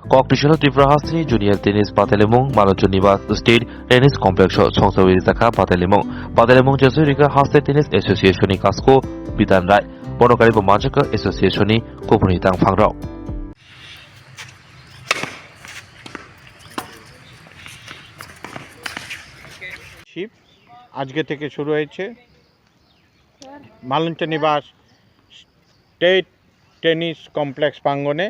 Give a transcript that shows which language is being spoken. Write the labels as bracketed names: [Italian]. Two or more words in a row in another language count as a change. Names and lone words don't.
[Kok Borok] Koktishala Tiprahasini [English] Junior Tennis [Kok Borok] Bataimung Malachuniva State Tennis Complex Chengwi Rwkha Bataimung Jesu Rwkha Haste Tennis Association ni Kasko Bidan Rai Bonokari Bomajaka Association ni Kopunitang Fangrao [Bangla] আজকে থেকে শুরু হয়েছে মালঞ্চনিবাস স্টেট টেনিস কমপ্লেক্স প্রাঙ্গণে।